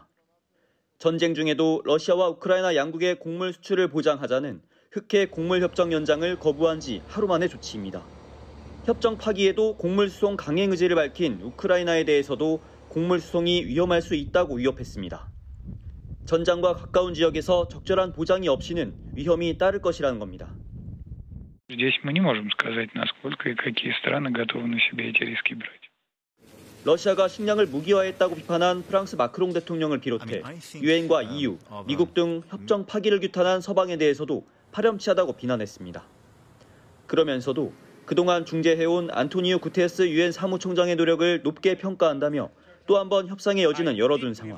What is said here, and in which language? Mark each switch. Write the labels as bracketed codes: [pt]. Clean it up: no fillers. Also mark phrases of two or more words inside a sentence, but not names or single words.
[ko] 전쟁 중에도 러시아와 우크라이나 양국의 곡물 수출을 보장하자는 흑해 곡물 협정 연장을 거부한 지 하루 만의 조치입니다. 협정 파기에도 곡물 수송 강행 의지를 밝힌 우크라이나에 대해서도 곡물 수송이 위험할 수 있다고 위협했습니다. 전장과 가까운 지역에서 적절한 보장이 없이는 위험이 따를 것이라는 겁니다. [ru] Здесь мы не можем сказать, насколько и какие страны готовы на себя эти риски брать. [ko] 러시아가 식량을 무기화했다고 비판한 프랑스 마크롱 대통령을 비롯해 유엔과 EU, 미국 등 협정 파기를 규탄한 서방에 대해서도 파렴치하다고 비난했습니다. 그러면서도 그동안 중재해온 안토니오 구테레스 유엔 사무총장의 노력을 높게 평가한다며 또 한 번 협상의 여지는 열어둔 상황.